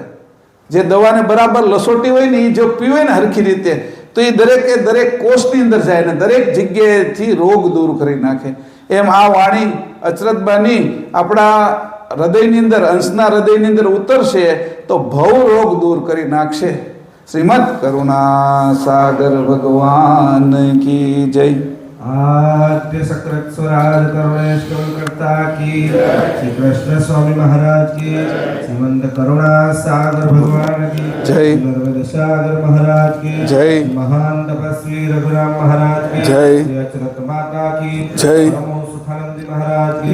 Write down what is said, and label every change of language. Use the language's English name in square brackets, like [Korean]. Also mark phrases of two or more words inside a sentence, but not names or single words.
[Gujarati] જે દવાને બરાબર લસોટી હોય ને, એ જો પીવે ને હરખી રીતે, તો એ દરેકે દરેક કોષની અંદર જાય ને દરેક જગ્યાએથી રોગ દૂર કરી નાખે. એમ આ વાણી અચરતબાની આપણા હૃદયની અંદર, અંશના હૃદયની અંદર ઉતરશે તો ભવ રોગ દૂર કરી નાખશે. શ્રીમદ કરુણા સાગર ભગવાન કી જય. [Hindi] आद्य सकृत स्वराज करुणेश्वर करता की, श्री कृष्ण स्वामी महाराज की, श्रीमंत करुणा सागर भगवान की जय, नर्मद सागर महाराज की जय, महान तपस्वी रघुराम महाराज की जय, श्री अचरत माता की जय, नमो सुखानंदी महाराज की